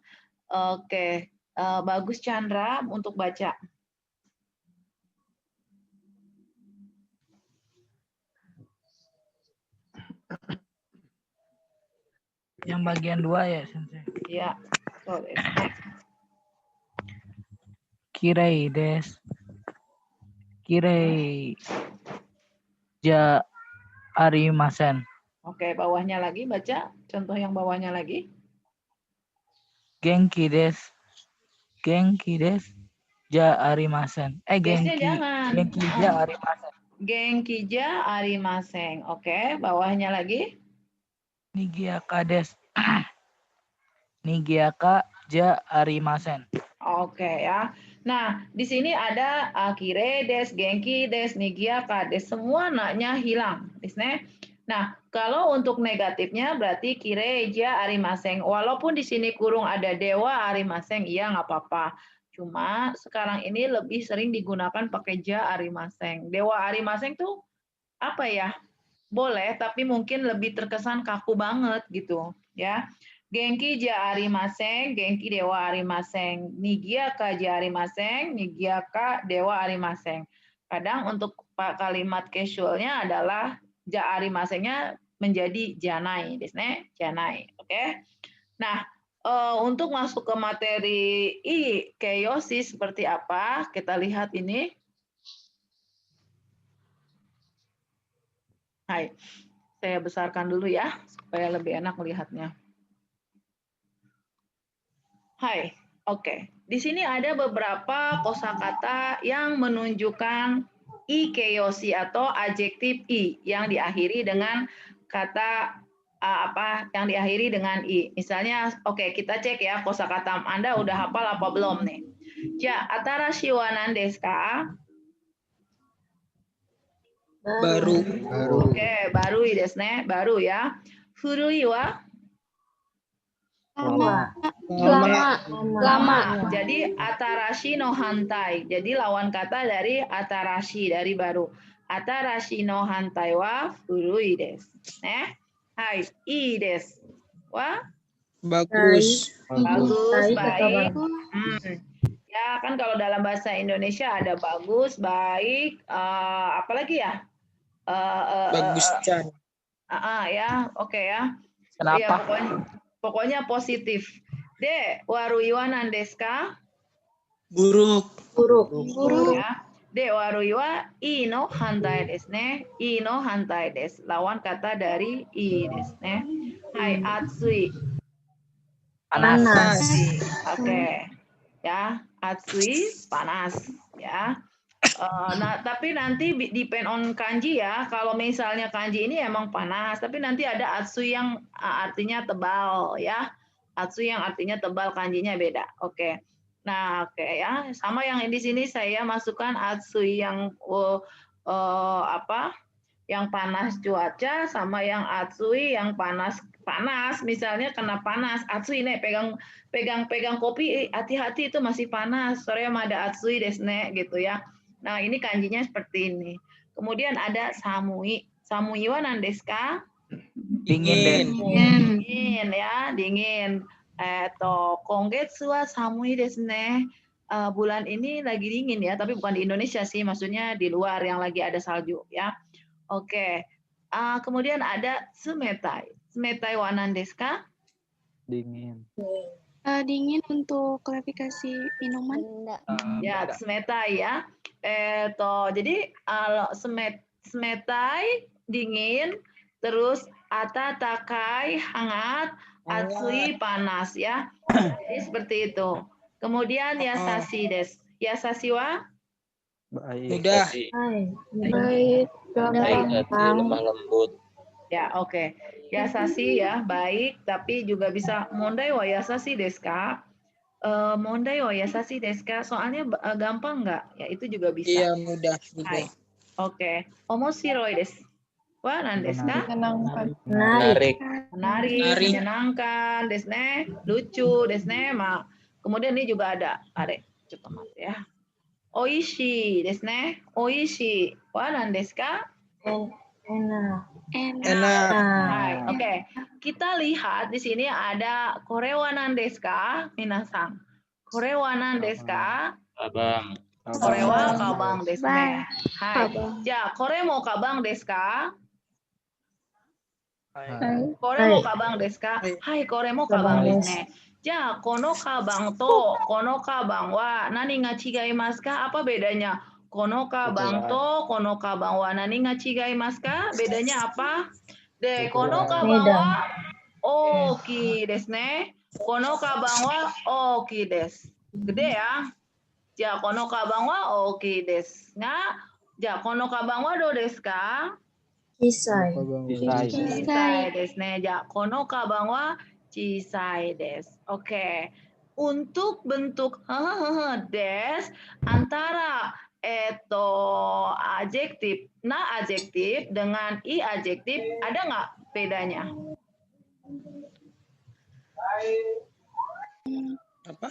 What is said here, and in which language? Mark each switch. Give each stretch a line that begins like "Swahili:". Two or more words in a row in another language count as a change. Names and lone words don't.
Indonesian: Oke. Bagus Chandra untuk baca. Yang bagian 2 ya, Sensei. Ya, sorry.
Japanese: きれいです. きれいじゃありません.
Indonesian: Oke, bawahnya lagi baca. Contoh yang bawahnya lagi.
Japanese: げんきです。げんきです. じゃありません.
Indonesian: Desnya jangan.
Japanese: げんきじゃありません. げんきじゃありません.
Indonesian: Oke, bawahnya lagi.
Japanese: にぎやかです。にぎやかじゃありません.
Indonesian: Oke ya. Nah, di sini ada
Japanese: あきれです、げんきです、にぎやかです.
Indonesian: Semua naknya hilang. Nah, kalau untuk negatifnya berarti
Japanese: きれいじゃありません.
Indonesian: Walaupun di sini kurung ada
Japanese: ではありません,
Indonesian: iya nggak apa-apa. Cuma sekarang ini lebih sering digunakan pakai
Japanese: じゃありません. ではありません
Indonesian: tuh apa ya? Boleh, tapi mungkin lebih terkesan kaku banget gitu, ya.
Japanese: げんきじゃありません、げんきではありません. にぎやかじゃありません、にぎやかではありません.
Indonesian: Kadang untuk kalimat casualnya adalah Ja arimasennya menjadi
Japanese: じゃないですね.
Indonesian: Janai. Oke. Nah, untuk masuk ke materi keioshi seperti apa? Kita lihat ini. Hai. Saya besarkan dulu ya supaya lebih enak melihatnya. Hai. Oke. Di sini ada beberapa kosakata yang menunjukkan keioshi atau adjektif yang diakhiri dengan kata yang diakhiri dengan Misalnya, oke, kita cek ya kosakata Anda udah hafal apa belum nih?
Japanese: じゃ、あたらしいはなんですか?
Indonesian: Baru. Oke, baru
Japanese: ですね,
Indonesian: baru ya.
Japanese: ふるいは?
Indonesian: Lama. Lama.
Japanese: Jadi あたらしいのはんたい.
Indonesian: Jadi lawan kata dari atarashi, dari baru.
Japanese: あたらしいのはんたいはふるいです. はい、いいです. Wa?
Indonesian: Bagus. Bagus, Baik atau baik. bagus? Ya, kan kalau dalam bahasa Indonesia ada bagus, baik, apalagi ya? Bagus, Chan. Ya, oke ya. Kenapa? Ya, pokoknya positif.
Japanese: で、わるいはなんですか?
Indonesian: Buruk. Ya.
Japanese: De, わるいはいいのはんたいですね. いいのはんたいです.
Indonesian: Lawan kata dari
Japanese: いいですね。はい、あつい.
Indonesian: Panas. Oke. Ya, atsui panas ya. Nah, tapi nanti
English: depend on
Indonesian: kanji ya. Kalau misalnya kanji ini emang panas, tapi nanti ada atsui yang artinya tebal ya. Atsui yang artinya tebal, kanjinya beda. Oke. Nah, oke ya. Sama yang di sini saya masukkan atsui yang yang panas cuaca sama yang atsui yang panas. Misalnya kena panas, atsui nih pegang kopi, hati-hati itu masih panas.
Japanese: Sore ada あついですね
Indonesian: gitu ya. Nah, ini kanjinya seperti ini. Kemudian ada
Japanese: さむい。さむいはなんですか?
Indonesian: Dingin. Dingin ya, dingin.
Japanese: こんげつはさむいですね.
Indonesian: Bulan ini lagi dingin ya, tapi bukan di Indonesia sih, maksudnya di luar yang lagi ada salju ya. Oke. Kemudian ada tsumetai.
Japanese: つめたいはなんですか?
Indonesian: Dingin. Dingin untuk klarifikasi minuman. Ya, tsumetai ya. Jadi tsumetai dingin, terus atatakai hangat, atsui panas ya. Jadi seperti itu. Kemudian
Japanese: やさしいです. やさしいは?
Indonesian: Baik. Mudah. Baik. Gampang. Lemah lembut. Ya, oke. Yasashi ya, baik, tapi juga bisa
Japanese: もんだいはやさしいですか? もんだいはやさしいですか?
Indonesian: Soalnya gampang nggak? Ya, itu juga bisa. Iya, mudah. Hai. Oke.
Japanese: おもしろいです. はなんですか?
Indonesian: Menyenangkan. Menarik. Menarik, menyenangkan,
Japanese: ですね.
Indonesian: Lucu,
Japanese: ですね.
Indonesian: Kemudian ini juga ada. Cepat ya.
Japanese: おいしいですね。おいしい. はなんですか?
Indonesian: Enak. Enak.
Japanese: Hai,
Indonesian: oke. Kita lihat di sini ada
Japanese: これはなんですか？みなさん. これはなんですか? Abang. これはかばんですね。はい. じゃ、これもかばんですか? これもかばんですか? はい、これもかばんですね。じゃ、このかばんとこのかばんはなにがちがいますか?
Indonesian: Apa bedanya?
Japanese: このかばんとこのかばんはなにがちがいますか?
Indonesian: Bedanya apa?
Japanese: De, このかばんはおおきいですね. このかばんはおおきいです.
Indonesian: Gede ya.
Japanese: じゃ、このかばんはおおきいです. じゃ、このかばんはどうですか? Kisai. ちいさいですね。じゃ、このかばんはちいさいです.
Indonesian: Oke. Untuk bentuk des antara adjektif, adjektif dengan adjektif ada nggak bedanya? Apa?